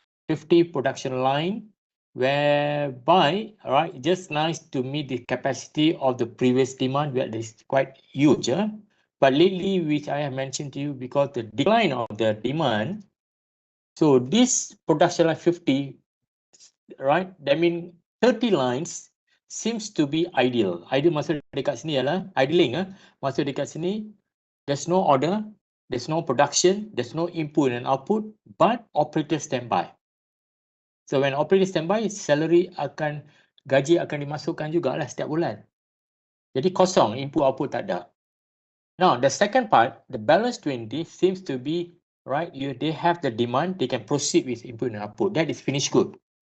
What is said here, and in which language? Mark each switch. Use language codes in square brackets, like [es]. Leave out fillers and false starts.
[en] 50 production line whereby just nice to meet the capacity of the previous demand that is quite huge. But lately, which I have mentioned to you, because the decline of the demand, so this production line 50, that means 30 lines seems to be ideal. [ms] Ideal maksud dekat sini ialah idling. Maksud dekat sini, [en] there's no order, there's no production, there's no input and output, but operator standby. So when operator standby, [ms] gaji akan dimasukkan jugalah setiap bulan. Jadi kosong, input output tak ada. [en] Now the second part, the balance 20 seems to be they have the demand, they can proceed with input and output. That is finished good.